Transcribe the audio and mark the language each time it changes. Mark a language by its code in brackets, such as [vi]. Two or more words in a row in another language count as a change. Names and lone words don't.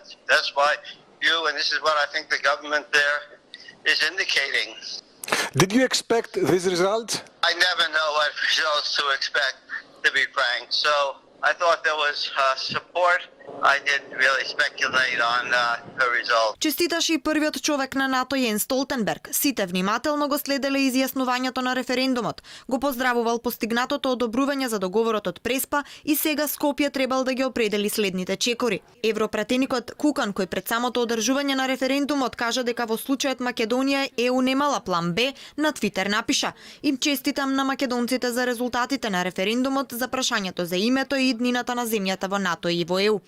[en] That's why and this is what I think the government there is indicating. Did you expect this result? I never know what results to expect, to be frank. So I thought there was support. I didn't really speculate on the result. [mk] Честиташе и првиот човек на НАТО Јен Столтенберг. Сите внимателно го следеле изјаснувањето на референдумот. Го поздравувал постигнатото одобрување за договорот од Преспа и сега Скопје требал да ги определи следните чекори. Европратеникот Кукан, кој пред самото одржување на референдумот кажа дека во случајот Македонија ЕУ немала план Б, на Твитер напиша: "Им честитам на македонците за резултатите на референдумот за прашањето за името и иднината на земјата во НАТО и во ЕУ."